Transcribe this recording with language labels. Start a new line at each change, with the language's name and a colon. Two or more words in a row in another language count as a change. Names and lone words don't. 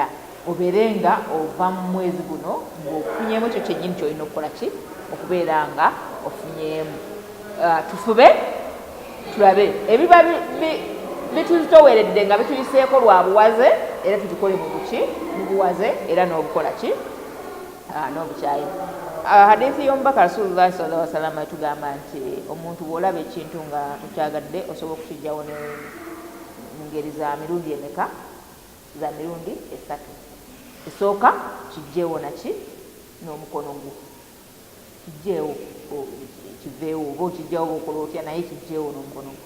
Ganda: Obeere nga ova mu mwezi guno ng'ofunyeemu ekyo kyennyini kyolina okukola ki okubeera nga ofunyeemu. Tufube tulabe ebiba bituzitoweredde nga bituyiseeko lwa buwaze era tubikole mu buwaze era n'obukola ki n'obukyayi. Hadithi y'omubaka
Arabic: رسول الله صلى الله عليه وسلم
Ganda: etugamba nti omuntu bw'olaba ekintu nga tokyagadde osobola okukijjawo ngeri za mirundi emeka za mirundi 3. Esooka kijjeewo naki n'omukono gwo kijjeewo kiveewo oba okijjawo bwokola otya naye kijjeewo n'omukono gwo.